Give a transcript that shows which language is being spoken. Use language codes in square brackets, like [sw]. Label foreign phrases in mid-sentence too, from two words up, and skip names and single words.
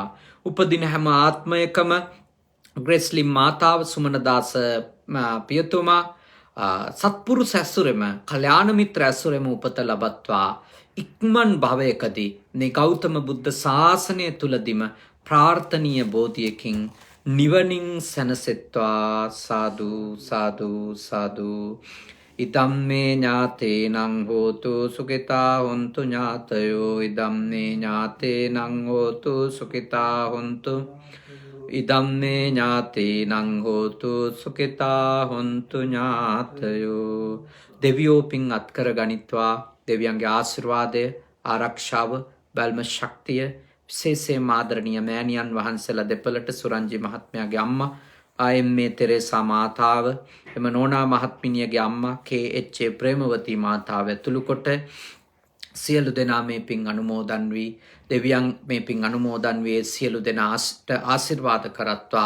[si] උපදින හැම ආත්මයකම ග්‍රේස්ලින් මාතාව සුමනදාස පියතුමා සත්පුරුෂ ඇසුරෙම, කල්යාණ මිත්‍ර ඇසුරෙම උපත ලබත්වා. ඉක්මන් භවයකදී මේ ගෞතම බුද්ධ ශාසනය තුලදීම ප්‍රාර්ථනීය බෝධියකින් නිවනින් සැනසෙත්වා. [pi] සාදු සාදු සාදු. ඉදම්මේ ඥාතේනං හෝතු සුඛිතා හොන්තු ඥාතයෝ. ඉදම්මේ ඥාතේනං හෝතු සුඛිතා හොන්තු. ඉදම්මේ ඥාතේනං හෝතු සුඛිතා හොන්තු ඥාතයෝ. [si] දෙවියෝ පින් අත්කර ගනිත්වා. දෙවියන්ගේ ආශිර්වාදය, ආරක්ෂාව, බල්ම ශක්තිය විශේෂයෙන් ආදරණීය මෑණියන් වහන්සේලා දෙපළට සුරංජි මහත්මයාගේ අම්මා ආයම්මේ තෙරේසා මාතාව, එම නෝනා මහත්මිනියගේ අම්මා KH ප්‍රේමවතී මාතාව ඇතුළු කොට සියලු දෙනා මේ පින් අනුමෝදන් වී, දෙවියන් මේ පින් අනුමෝදන් වී සියලු දෙනාට ආශිර්වාද කරත්වා.